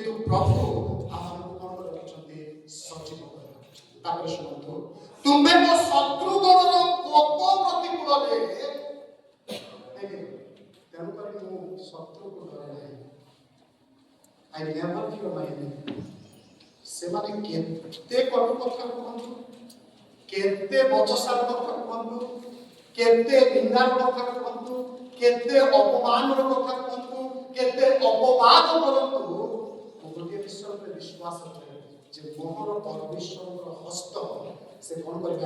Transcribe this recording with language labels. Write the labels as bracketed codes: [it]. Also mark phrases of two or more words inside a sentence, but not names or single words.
[or] ପ୍ରଭୁ ଆମମାନଙ୍କୁ କଣ କରି ରଖିଛନ୍ତି? ସଜୀବ କରି ରଖିଛନ୍ତି। ତାପରେ ଶୁଣନ୍ତୁ, ତୁମେ ମୋ ଶତ୍ରୁଗଣର କୋପ ପ୍ରତିକୂଳରେ, ତେଣୁକରି ମୁଁ ଶତ୍ରୁକୁ ଡରେ ନାହିଁ। [en] I never fear my enemy। [or] ସେମାନେ କେତେ କଟୁ କଥା କୁହନ୍ତୁ, କେତେ ବଚସାର କଥା କୁହନ୍ତୁ, କେତେ ନିନ୍ଦାର କଥା କୁହନ୍ତୁ, କେତେ ଅପମାନର କଥା କୁହନ୍ତୁ, କେତେ ଅପବାଦ କରନ୍ତୁ, ମୁଁ ଗୋଟିଏ ବିଷୟ ଉପରେ ବିଶ୍ୱାସ କରେ ଯେ ମୋହର ପରମେଶ୍ୱରଙ୍କର ହସ୍ତ ସେ କଣ କରିବେ?